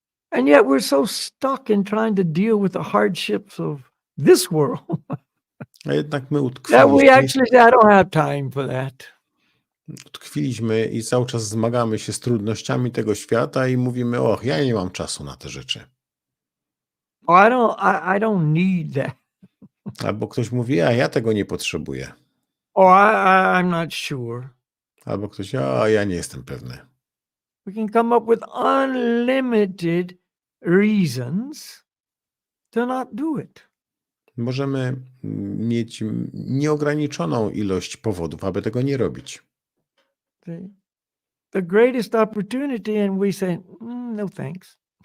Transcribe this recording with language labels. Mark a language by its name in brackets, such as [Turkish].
[English] And yet we're so stuck in trying to deal with the hardships of this world [Polish] A jednak my [English] that we actually say, I don't have time for that. [Polish] Utkwiliśmy i cały czas zmagamy się z trudnościami tego świata i mówimy, ja nie mam czasu na te rzeczy. [English] I don't need that. [Polish] Albo ktoś mówi, ja tego nie potrzebuję. [English] I'm not sure. [Polish] Albo ktoś, ja nie jestem pewny. [English] We can come up with unlimited reasons to not do it. [Polish] Możemy mieć nieograniczoną ilość powodów, aby tego nie robić. [English] The greatest opportunity and we say, no thanks.